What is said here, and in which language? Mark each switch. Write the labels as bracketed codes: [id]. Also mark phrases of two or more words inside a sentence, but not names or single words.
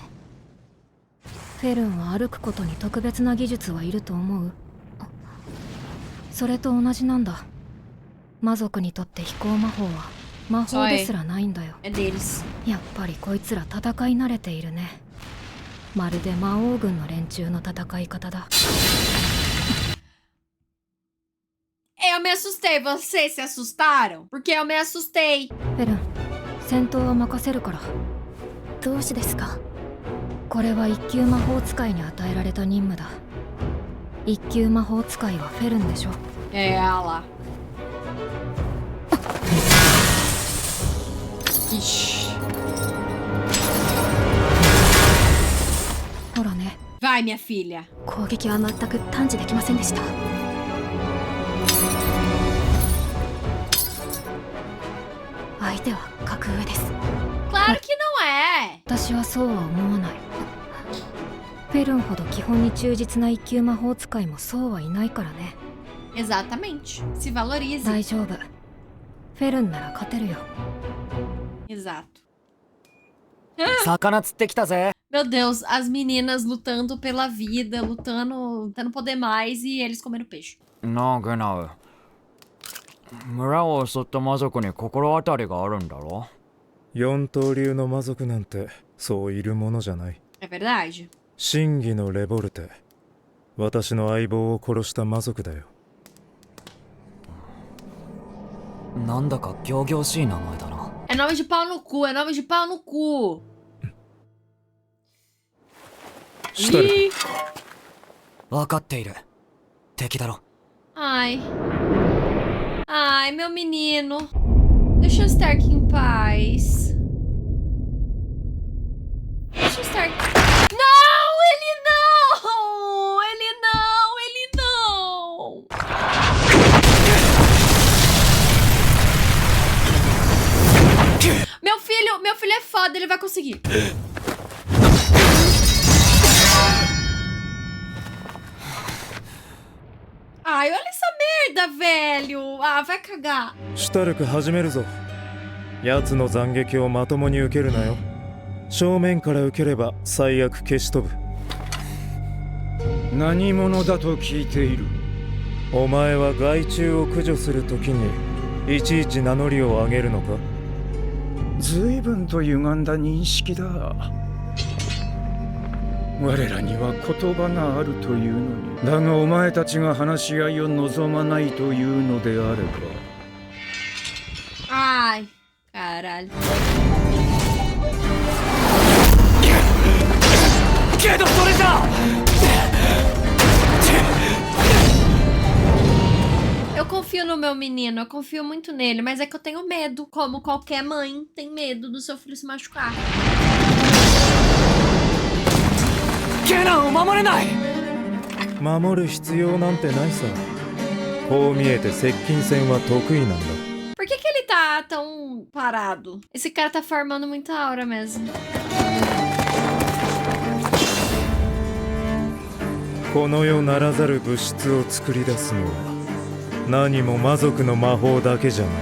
[ja] フェルンは歩くことに特別な技術はいると思う？それと同じなんだ。魔族にとって飛行魔法は魔法ですらないんだよ。 [pt] É deles. [ja] やっぱりこいつら戦い慣れているね。まるで魔王軍の連中の戦い方だ。 [pt] Eu me assustei. Vocês se assustaram? Porque eu me assustei. [ja] フェルン、戦闘は任せるから。どうしてですか？これは一級魔法使いに与えられた任務だ。一級魔法使いはフェルンでしょ。 [pt] É ela. Ixi. [ja] ほらね。 [pt] Vai, minha filha. [ja] 攻撃は全く探知できませんでした。相手は格上です。 [pt] Claro que não é. [ja] 私はそうは思わない。フェルンほど基本に忠実な一級魔法使いもそうはいないからね。 [pt] Exatamente. Se valorize. [ja] 大丈夫。フェルンなら勝てるよ。 [pt] Exato. [ja] 魚釣ってきたぜ。 [pt] Meu Deus, as meninas lutando pela vida, lutando poder mais e eles comendo peixe. [ja] なあグナウ、村を襲った魔族に心当たりがあるんだろ？四刀流の魔族なんてそういるものじゃない。 [pt] É verdade. [ja] 真偽のレボルテ、私の相棒を殺した魔族だよ。なんだか仰々しい名前だな。 [pt] É nome de pau no cu, é nome de pau no cu. [ja] シュタルク、 [pt] Ih. [ja] 分かっている。敵だろ。 [pt] Ai. Ai, meu menino. Deixa o Stark em paz. Deixa o Stark. Não! Ele não! Ele não! Ele não! Meu filho é foda, ele vai conseguir. Ai, olha essa merda, velho. Ah, vai cagar. [ja] シュタルク始めるぞ。奴の斬撃をまともに受けるなよ。正面から受ければ最悪消し飛ぶ。何者だと聞いている。お前は害虫を駆除するときにいちいち名乗りを上げるのか？随分と歪んだ認識だ。我らには言葉があるというのに、だがお前たちが話し合いを望まないというのであれば。 [pt] Ai, caralho. Eu confio no meu menino, eu confio muito nele, mas é que eu tenho medo, como qualquer mãe tem medo do seu filho se machucar. [ja] ケナンを守れない。守る必要なんてないさ。こう見えて接近戦は得意なんだ。 [pt] Por que ele tá tão parado? Esse cara tá farmando muita aura mesmo. [ja] この世ならざる物質を作り出すのは何も魔族の魔法だけじゃない。